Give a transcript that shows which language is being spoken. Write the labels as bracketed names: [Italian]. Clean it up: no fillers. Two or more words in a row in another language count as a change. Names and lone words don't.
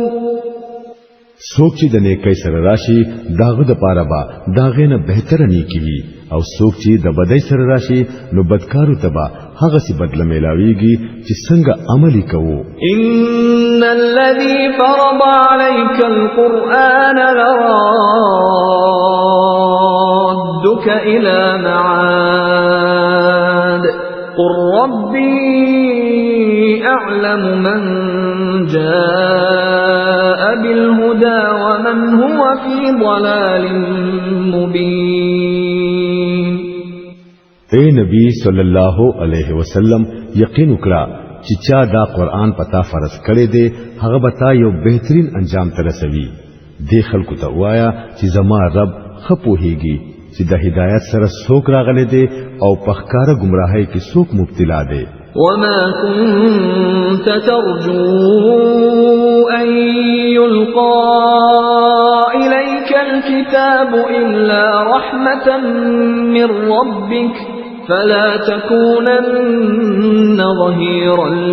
[Pashto] څوک چې د نیکۍ سره راشي داغه د پاره با داغه نه بهتر نیکی وي او څوک چې د بدۍ سره راشي نو بدکارو تبا هغه سي بدله ملاويږي چې څنګه عملي کوو. [Arabic] ان الذي فرض عليك القرآن لرادك الى معاد قل ربي اعلم من جاء بالهدى ومن هو في ضلال مبين. [Pashto] اے نبی صلی الله علیه وسلم یقین وکړه چې چا دا قرآن پتا فرض کړي دي هغه به تا یو بهترین انجام ترسوي. دې خلکو ته وایا چې زما رب خپوهيږي چې د هدایت سره څوک راغلي دي او په ښکارا گمراهۍ کې څوک مبتلا دي. [Arabic] وما كنت ترجو أن يلقى إليك الكتاب إلا رحمة من ربك فلا تكونن ظهيرا